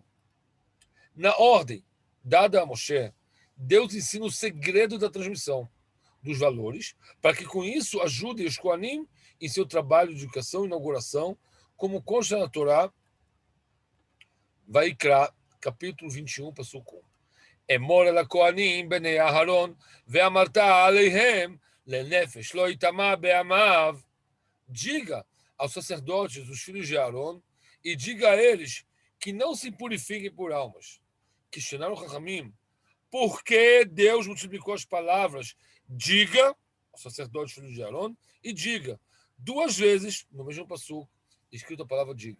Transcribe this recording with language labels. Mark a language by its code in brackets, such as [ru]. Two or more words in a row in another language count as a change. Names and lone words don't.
[pt] Na ordem dada a Moshe, Deus ensina o segredo da transmissão dos valores, para que com isso ajudem os Kohanim em seu trabalho de educação e inauguração, como consta na Torá, Vaikra, capítulo 21, passuco 1. [he] אמור אל הכהנים בני אהרון, ואמרת עליהם לנפש לא יטמע בעמיו. [pt] Diga aos sacerdotes, os filhos de Aaron, e diga a eles que não se purifiquem por almas. Questionaram Rahamim, por que Deus multiplicou as palavras diga aos sacerdotes, filhos de Aaron, e diga 2 vezes no mesmo passuco, escrito a palavra diga.